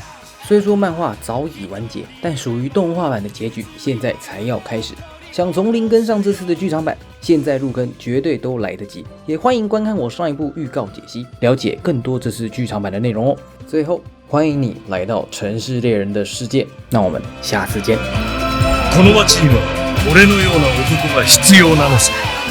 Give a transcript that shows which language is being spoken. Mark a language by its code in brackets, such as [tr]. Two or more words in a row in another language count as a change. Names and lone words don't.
[zh] 虽说漫画早已完结，但属于动画版的结局现在才要开始。想从零跟上这次的剧场版，现在入坑绝对都来得及。也欢迎观看我上一部预告解析，了解更多这次剧場版的内容哦。最后，欢迎你来到城市猎人的世界，那我们下次见。 [ja] この町には俺のような男が必要なのさ。